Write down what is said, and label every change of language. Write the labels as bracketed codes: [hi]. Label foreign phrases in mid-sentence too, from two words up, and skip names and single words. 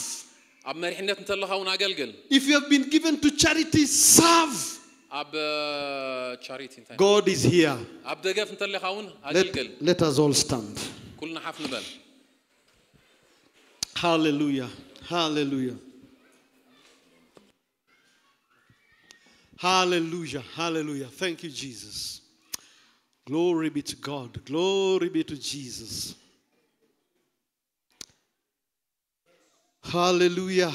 [ti] ኣብ መሪሕነት እንተለኻ እውን ኣገልግል [en] If you have been given to charity, serve. [ti] ኣብ ቻሪቲ እንታይ [en] God is here. [ti] ኣብ ደገፍ እንተለኻ እውን ኣገልግል [en] Let us all stand. [ti] ኩልና ሓፍ ንበል [en] Hallelujah. Hallelujah. Hallelujah. Hallelujah. Thank you, Jesus. Glory be to God. Glory be to Jesus. Hallelujah.